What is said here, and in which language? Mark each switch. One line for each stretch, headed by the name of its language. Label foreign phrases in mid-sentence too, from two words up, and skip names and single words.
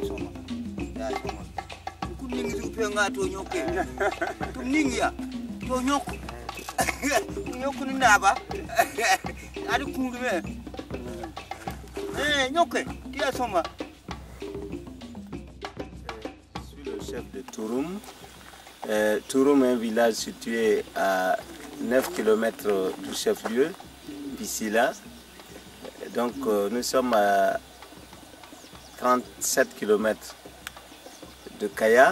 French: soma ya soma kuningi zupe ngato nyoke kuningi ya to nyoko nyoko ni naba ari kungume nyoke dia soma. Je suis le chef de Touroum. Touroum est un village situé à 9 km du chef-lieu, Bissila. Donc nous sommes à 37 km de Kaya.